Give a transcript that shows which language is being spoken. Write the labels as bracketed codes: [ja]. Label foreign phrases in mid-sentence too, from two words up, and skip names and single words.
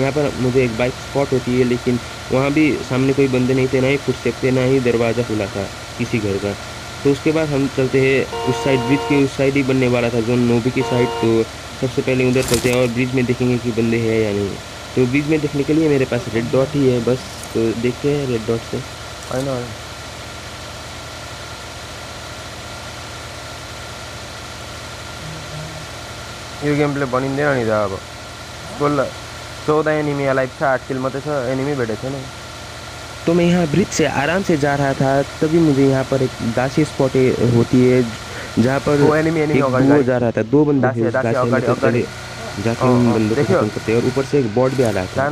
[hi] यहाँ पर मुझे एक [en] bike spot [hi] होती है लेकिन वहाँ भी सामने कोई बंदे नहीं थे, ना ही फुटस्टेप थे, ना ही दरवाज़ा खुला था किसी घर का। तो उसके बाद हम चलते हैं उस साइड, ब्रिज के उस साइड ही बनने वाला था जोन नोबी की साइड। तो सबसे पहले उधर चलते हैं और ब्रिज में देखेंगे कि बंदे हैं या नहीं। तो ब्रिज में देखने के लिए मेरे पास [en] red dot [hi] ही है बस। तो देखते हैं [en] red dot [hi] से। [ne] यो [en] game play [ne] बनिँदैन नि त अब। बोल 14 [en] enemy life [ne] छ, 8 किल मात्रै छ, एनिमी भेटेको छैन। [hi] तो मैं यहाँ ब्रिज से आराम से जा रहा था, तभी मुझे यहाँ पर एक गाछी स्पॉट होती है जहाँ पर एक डुओ जा रहा था। दो बंदे थे उस गाछी में। तो चले जाके उन बंदों को खत्म करते हैं और ऊपर से एक बॉट भी आ रहा था।